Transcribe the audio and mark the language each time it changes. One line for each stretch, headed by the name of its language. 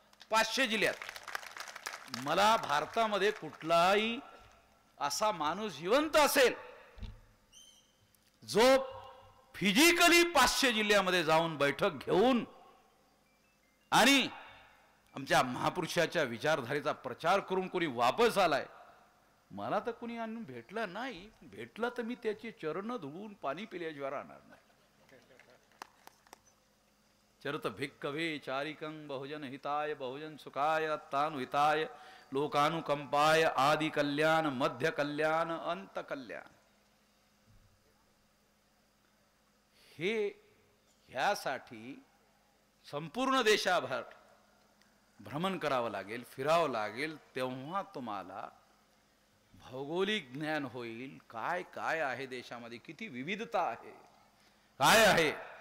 Marathi: 500 जिल्ह्यात. मला भारतामध्ये कुठलाही असा माणूस जिवंत असेल जो फिजिकली 500 जिल्ह्यामध्ये जाऊन बैठक घेऊन आणि आमच्या महापुरुषाच्या विचारधारेचा प्रचार करून कोणी वापस आलाय, मला तर कोणी आणून भेटलं नाही. भेटलं तर मी त्याचे चरण धुवून पाणी पिल्याशिवाय राहणार नाही.
Pali: चरत भिक्कवे चारिकं बहुजन हिताय बहुजन सुखाय अत्तानुहिताय लोकानुकंपाय आदि कल्याण मध्य कल्याण अंत कल्याण.
Marathi: हे ह्यासाठी संपूर्ण देशाभर भ्रमण करावं लागेल, फिरावं लागेल. तेव्हा तुम्हाला भौगोलिक ज्ञान होईल. काय काय आहे देशामध्ये, किती विविधता आहे, काय आहे.